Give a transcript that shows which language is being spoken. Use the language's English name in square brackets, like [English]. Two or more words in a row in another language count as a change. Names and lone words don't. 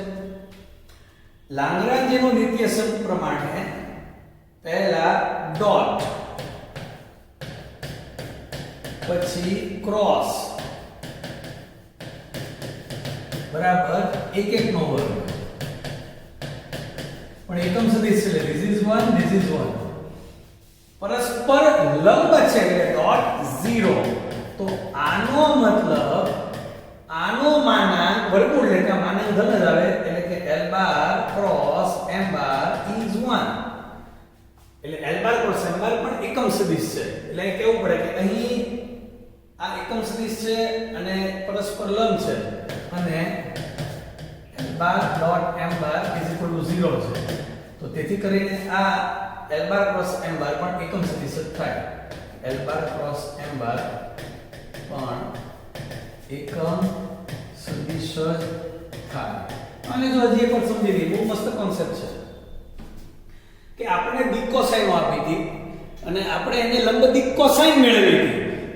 [Gujarati] લાંગ્રાન્જેનો નિત્યસમ પ્રમાણે પહેલા ડોટ પછી ક્રોસ બરાબર 1 1 નો વર્ગ, પણ એકમ સદિશ છે [English] this is 1 this is 1 [Gujarati] પરસ્પર લંબ છે એટલે ડોટ 0. તો આનો મતલબ આનો માનાંક વર્ગમૂળ એટલે માનાંક ધન જ આવે એટલે કે [English] L bar cross M bar is 1. [Gujarati] એટલે [English] L bar cross M bar [Gujarati] પણ એકમ સદિશ છે. એટલે કેવું પડે કે અહીં આ એકમ સદિશ છે અને પરસ્પર લંબ છે અને [English] L bar dot M bar is equal to 0 [Gujarati] છે. તો તેથી કરીને આ [English] L bar cross M bar [Gujarati] પણ એકમ સદિશ જ થાય. [English] L bar cross M bar [Gujarati] પણ એકમ સદિશ જ થાય. અને જો હજી એક વાર સમજી લઈએ, બહુ મસ્ત કોન્સેપ્ટ છે કે આપણે દિક્ કોસાઇન આપી હતી અને આપણે એને લંબ દિક્ કોસાઇન મેળવી હતી.